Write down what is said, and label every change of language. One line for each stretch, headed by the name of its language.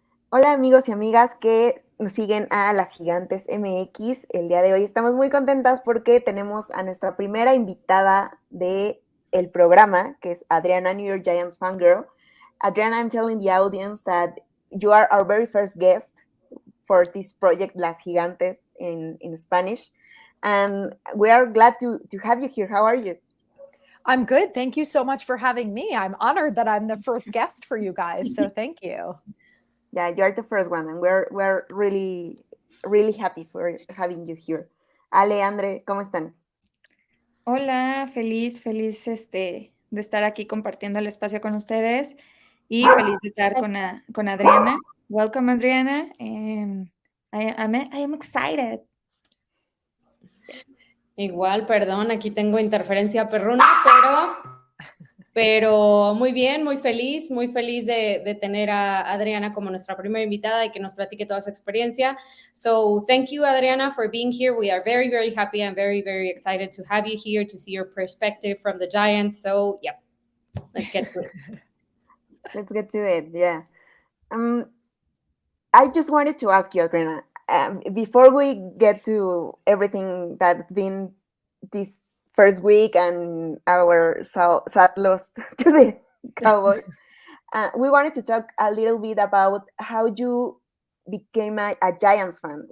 Spanish: Hola amigos y amigas que nos siguen a las Gigantes MX. El día de hoy estamos muy contentas porque tenemos a nuestra primera invitada de el programa, que es Adrianna, New York Giants Fangirl.
English: Adrianna, I'm telling the audience that you are our very first guest for this project, Las Gigantes in Spanish. And we are glad to have you here. How are you? I'm good. Thank you so much for having me. I'm honored that I'm the first guest for you guys. So thank you. Yeah, you are the first one, and we're really happy for having you here.
Spanish: Ale, Andre, ¿cómo están? Hola, feliz de estar aquí compartiendo el espacio con ustedes y feliz de estar con Adriana.
English: Welcome, Adriana. I am excited.
Spanish: Igual, perdón, aquí tengo interferencia perruna, pero muy bien, muy feliz de tener a Adriana como nuestra primera invitada y que nos platique toda su experiencia.
English: So thank you, Adriana, for being here. We are very happy and very excited to have you here to see your perspective from the Giants. So yeah, let's get to it. Let's get to it. Yeah. I just wanted to ask you, Adriana, before we get to everything that's been this first week and our sad loss to the Cowboys, we wanted to talk a little bit about how you became a Giants fan.